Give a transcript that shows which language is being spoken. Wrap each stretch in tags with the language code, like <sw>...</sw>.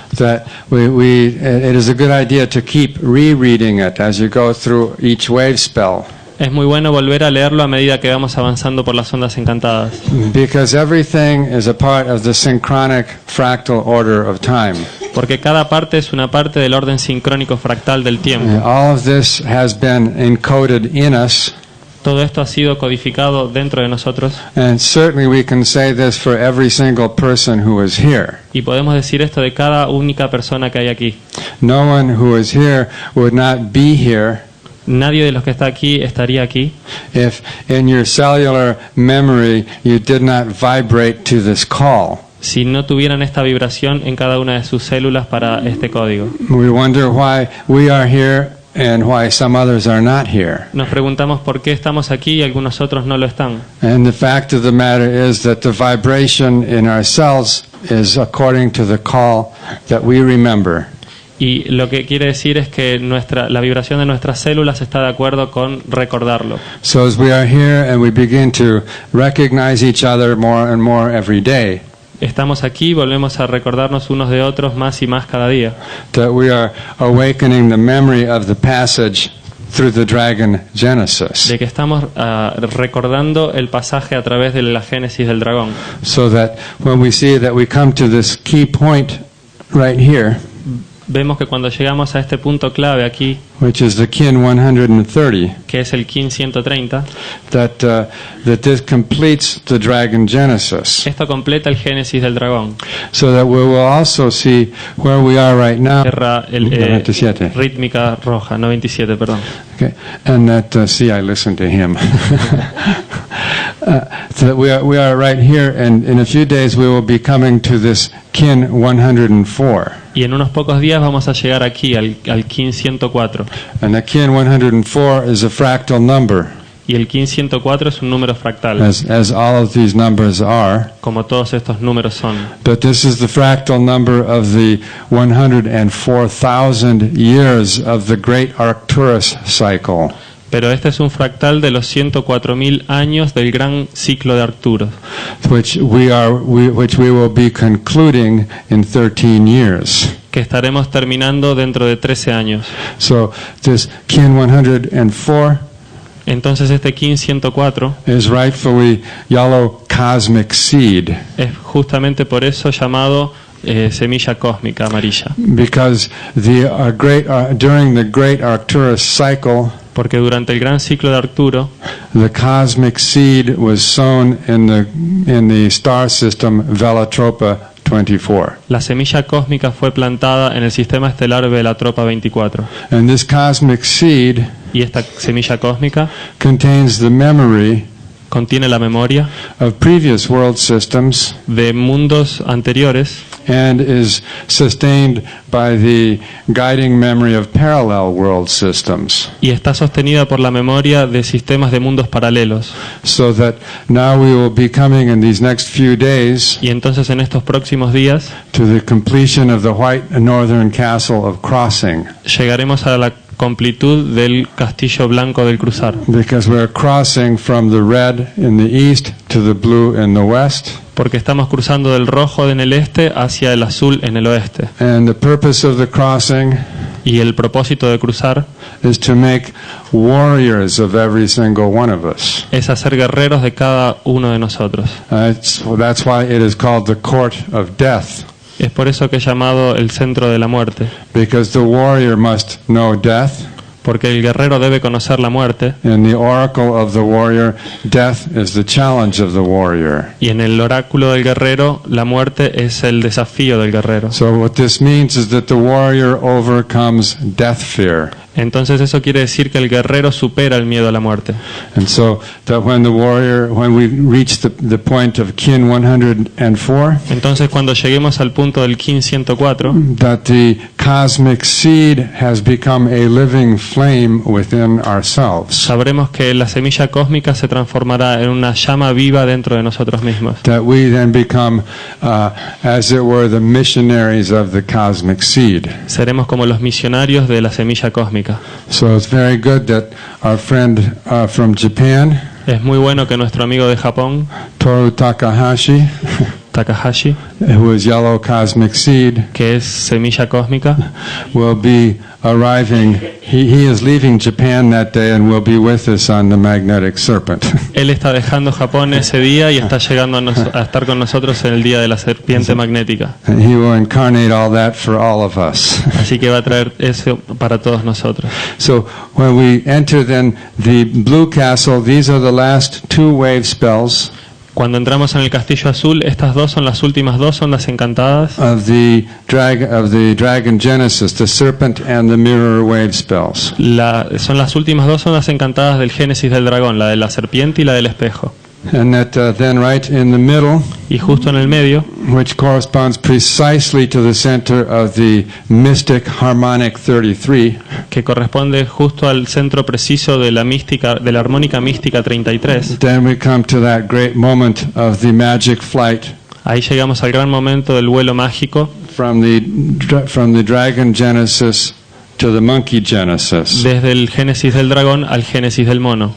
<en>that it is a good idea to keep rereading it as you go through each wave spell.</en> <es>es muy bueno volver a leerlo a medida que vamos avanzando por las ondas encantadas,</es> <en>Because everything is a part of the synchronic fractal order of time.</en> <es>porque cada parte es una parte del orden sincrónico fractal del tiempo.</es> <en>And all of this has been encoded in us.</en> <es>Todo esto ha sido codificado dentro de nosotros,</es> <en>And certainly we can say this for every single person who is here.</en> <es>y podemos decir esto de cada única persona que hay aquí.</es> <en>No one who is here would not be here</en> <es>Nadie de los que está aquí estaría aquí</es> <en>if in your cellular memory you did not vibrate to this call.</en> <es>si no tuvieran esta vibración en cada una de sus células para este código.</es> <en>We wonder why we are here and why some others are not here.</en> <es>Nos preguntamos por qué estamos aquí y algunos otros no lo están.</es> <en>And the fact of the matter is that the vibration in our cells is according to the call that we remember.</en> <es>Y lo que quiere decir es que la vibración de nuestras células está de acuerdo con recordarlo.</es> <en>So as we are here and we begin to recognize each other more and more every day,</en> <es>Estamos aquí y volvemos a recordarnos unos de otros más y más cada día.</es> <en>that we are awakening the memory of the passage through the dragon Genesis,</en> <es>De que estamos recordando el pasaje a través de la génesis del dragón.</es> <en>so that when we see that we come to this key point right here,</en> <es>vemos que cuando llegamos a este punto clave aquí,</es> <en>which is the kin 130,</en> <es>que es el kin 130,</es> <en>that this completes the dragon genesis.</en> <es>esto completa el génesis del dragón.</es> <en>So that we will also see where we are right now.</en> <es>Tierra 97. rítmica roja, 97, perdón.</es> <en>Okay, and that see, I listened to him. So that we are right here, and in a few days we will be coming to this kin 104.</en> <es>Y en unos pocos días vamos a llegar aquí, al kin 104.</es> <en>And the kin 104 is a fractal number,</en> <es>Y el kin 104 es un número fractal,</es> <en>as all of these numbers are.</en> <es>como todos estos números son.</es> <en>But this is the fractal number of the 104,000 years of the great Arcturus cycle,</en> <es>Pero este es un fractal de los 104.000 años del gran ciclo de Arcturus,</es> <en>which we will be concluding in 13 years.</en> <es>que estaremos terminando dentro de 13 años.</es> <en>So this kin 104</en> <es>Entonces este kin 104</es> <en>is rightfully yellow cosmic seed,</en> <es>es justamente por eso llamado semilla cósmica amarilla,</es> <en>because during the great Arcturus cycle,</en> <es>porque durante el gran ciclo de Arcturo</es> <en>the cosmic seed was sown in the star system Velatropa 24.</en> <es>la semilla cósmica fue plantada en el sistema estelar Velatropa 24.</es> <en>And this cosmic seed</en> <es>Y esta semilla cósmica</es> <en>contains the memory</en> <es>contiene la memoria</es> <en>of previous world systems</en> <es>de mundos anteriores</es> <en>and is sustained by the guiding memory of parallel world systems.</en> <es>y está sostenida por la memoria de sistemas de mundos paralelos.</es> <en>So that now we will be coming in these next few days</en> <es>Y entonces en estos próximos días</es> <en>to the completion of the white northern castle of crossing,</en> <es>llegaremos a la completud del castillo blanco del cruzar,</es> <en>because we're crossing from the red in the east to the blue in the west.</en> <es>porque estamos cruzando del rojo en el este hacia el azul en el oeste.</es> <en>And the purpose of the crossing</en> <es>Y el propósito de cruzar</es> <en>is to make warriors of every single one of us.</en> <es>es hacer guerreros de cada uno de nosotros.</es> <en>That's why it is called the court of death,</en> <es>Es por eso que es llamado el centro de la muerte,</es> <en>because the warrior must know death.</en> <es>porque el guerrero debe conocer la muerte,</es> <en>In the oracle of the warrior, death is the challenge of the warrior.</en> <es>y en el oráculo del guerrero la muerte es el desafío del guerrero.</es> <en>So what this means is that the warrior overcomes death fear.</en> <es>Entonces eso quiere decir que el guerrero supera el miedo a la muerte.</es> <en>And so that when we reach the point of kin 104,</en> <es>Entonces cuando lleguemos al punto del kin 104,</es> <en>that the cosmic seed has become a living flame within ourselves.</en> <es>sabremos que la semilla cósmica se transformará en una llama viva dentro de nosotros mismos.</es> <en>That we then become, as it were, the missionaries of the cosmic seed.</en> <es>Seremos como los misionarios de la semilla cósmica.</es> <en>So it's very good that our friend from Japan,</en> <es>Es muy bueno que nuestro amigo de Japón,</es> <en>Toru Takahashi, Takahashi, who is yellow cosmic seed,</en> <es>que es semilla cósmica,</es> <en>will be arriving. He is leaving Japan that day and will be with us on the magnetic serpent.</en> <es>él está dejando Japón ese día y está llegando a estar con nosotros en el día de la serpiente magnética.</es> <en>And he will incarnate all that for all of us.</en> <es>Así que va a traer eso para todos nosotros.</es> <en>So when we enter then the blue castle, these are the last two wave spells</en> <es>Cuando entramos en el castillo azul, estas dos son las últimas dos ondas encantadas</es> <en>of the dragon genesis, the serpent and the mirror wave spells.</en> <es>son las últimas dos ondas encantadas del génesis del dragón, la de la serpiente y la del espejo.</es> <en>And that then right in the middle,</en> <es>Y justo en el medio,</es> <en>which corresponds precisely to the center of the mystic harmonic 33,</en> <es>que corresponde justo al centro preciso de la mística, de la armónica mística 33.</es> <en>then we come to that great moment of the magic flight</en> <es>Ahí llegamos al gran momento del vuelo mágico</es> <en>from the dragon genesis to the monkey genesis.</en> <es>desde el génesis del dragón al génesis del mono.</es>